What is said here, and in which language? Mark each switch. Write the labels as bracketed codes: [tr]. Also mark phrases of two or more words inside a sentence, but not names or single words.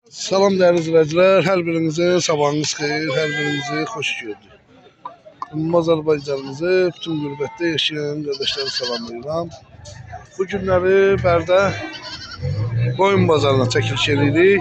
[tr] Salam değerli izleyiciler, her birinize [az] sabahınız xeyir, [tr] her birinizi hoş gördük. [az] Azərbaycanımızı bütün qürbətdə yaşayan qardaşları salamlayıram. Bu günləri Bərdə qoyun bazarına çəkiliş edirik.